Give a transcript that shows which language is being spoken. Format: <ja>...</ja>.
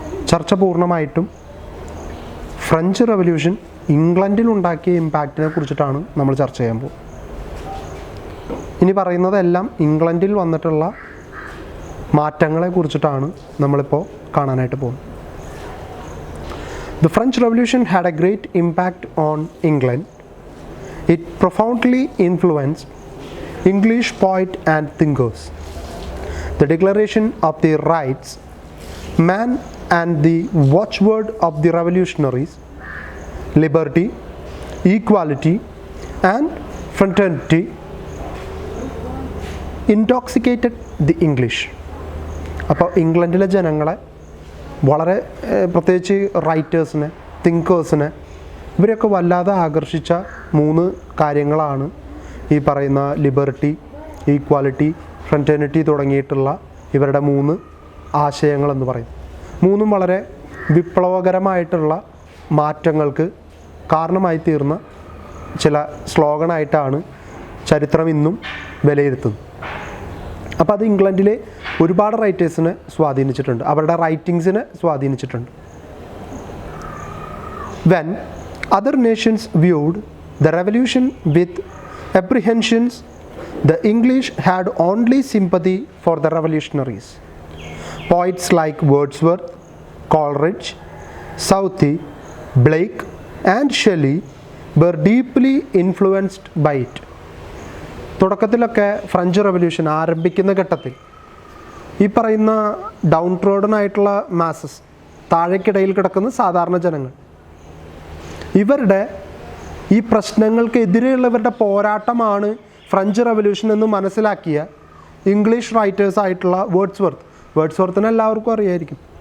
<ml>ചർച്ച പൂർണ്ണമായിട്ടും French revolution ഇംഗ്ലണ്ടിൽ ഉണ്ടാക്കിയ ഇമ്പാക്റ്റിനെ കുറിച്ചിട്ടാണ് നമ്മൾ ചർച്ച ചെയ്യാൻ പോകുന്നത്. ഇനി പറയുന്നതെല്ലാം ഇംഗ്ലണ്ടിൽ വന്നിട്ടുള്ള മാറ്റങ്ങളെ കുറിച്ചിട്ടാണ് നമ്മളിപ്പോൾ കാണാനായിട്ട് പോകുന്നത്.</ml> <en>The French Revolution had a great impact on England. It profoundly influenced English poets and thinkers. The Declaration of the Rights, Man and the watchword of the revolutionaries, liberty, equality and fraternity, intoxicated the English.</en> <ml>അപ്പോൾ ഇംഗ്ലണ്ടിലെ ജനങ്ങളെ വളരെ, പ്രത്യേകിച്ച് റൈറ്റേഴ്സിനെ, തിങ്കേഴ്സിനെ, ഇവരെയൊക്കെ വല്ലാതെ ആകർഷിച്ച 3 കാര്യങ്ങളാണ് ഈ പറയുന്ന ലിബർട്ടി, ഈക്വാലിറ്റി, ഫ്രറ്റേണിറ്റി തുടങ്ങിയിട്ടുള്ള ഇവരുടെ 3 ആശയങ്ങളെന്ന് പറയും. 3 വളരെ വിപ്ലവകരമായിട്ടുള്ള മാറ്റങ്ങൾക്ക് കാരണമായി തീർന്ന ചില സ്ലോഗനായിട്ടാണ് ചരിത്രം ഇന്നും വിലയിരുത്തുന്നത്. അപ്പോൾ അത് ഇംഗ്ലണ്ടിലെ ഒരുപാട് റൈറ്റേഴ്സിനെ സ്വാധീനിച്ചിട്ടുണ്ട്, അവരുടെ റൈറ്റിങ്സിനെ സ്വാധീനിച്ചിട്ടുണ്ട്.</ml> <en>When other nations viewed the revolution with apprehensions, the English had only sympathy for the revolutionaries. Poets like Wordsworth, Coleridge, Southey, Blake and Shelley were deeply influenced by it.</en> <ml>തുടക്കത്തിലൊക്കെ French revolution ആരംഭിക്കുന്ന ഘട്ടത്തിൽ ഈ പറയുന്ന down trodden ആയിട്ടുള്ള masses, താഴേക്കിടയിൽ കിടക്കുന്ന സാധാരണ ജനങ്ങൾ, ഇവരുടെ ഈ പ്രശ്നങ്ങൾക്കെതിരെയുള്ളവരുടെ പോരാട്ടമാണ് ഫ്രഞ്ച് റവല്യൂഷൻ എന്ന് മനസ്സിലാക്കിയ ഇംഗ്ലീഷ് റൈറ്റേഴ്സ് ആയിട്ടുള്ള വേർഡ്സ്വർത്തിനെ എല്ലാവർക്കും അറിയായിരിക്കും.</ml>